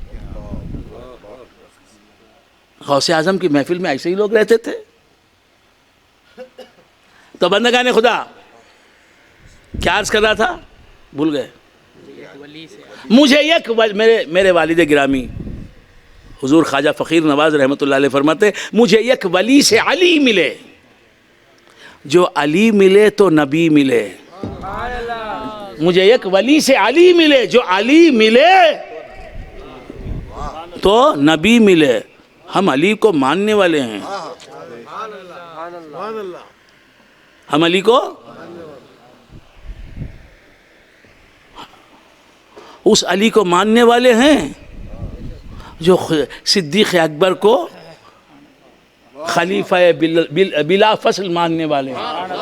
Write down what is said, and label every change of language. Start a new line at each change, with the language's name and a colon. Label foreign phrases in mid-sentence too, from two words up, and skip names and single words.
Urdu: غوث اعظم کی محفل میں ایسے ہی لوگ رہتے تھے. تو بندگان خدا کیا عرض کر رہا تھا؟ بھول گئے. مجھے یک میرے والد گرامی حضور خواجہ فقیر نواز
Arabic: رحمۃ اللہ علیہ
Urdu: فرماتے مجھے یک ولی سے علی ملے. جو علی ملے تو نبی ملے. مجھے یک ولی سے علی ملے، جو علی ملے تو نبی ملے. ہم علی کو ماننے والے ہیں. ہم علی کو اس علی کو ماننے والے ہیں جو صدیق اکبر کو خلیفہ بلا فصل ماننے والے ہیں.